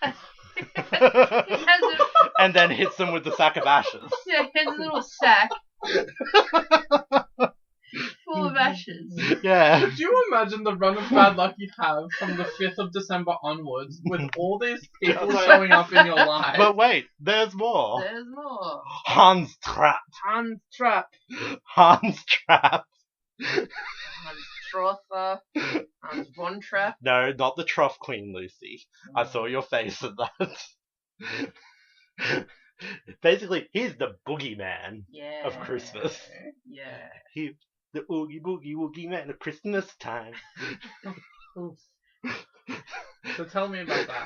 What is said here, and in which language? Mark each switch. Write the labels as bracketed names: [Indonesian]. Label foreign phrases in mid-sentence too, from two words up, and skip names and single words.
[English] And then hits them with the sack of ashes. Yeah, he has a little sack full of ashes. Yeah. Could you imagine the run of bad luck you'd have from the 5th of December onwards with all these people showing up in your life? But wait, there's more. There's more. Hans Trapp. Hans Trapp. Hans Trapp. Hans Trotha. Hans Von Trapp. No, not the Trough Queen, Lucy. I saw your face at that. Basically, he's the boogeyman of Christmas. Yeah. He's the oogie boogie woogie man of Christmas time. So tell me about that.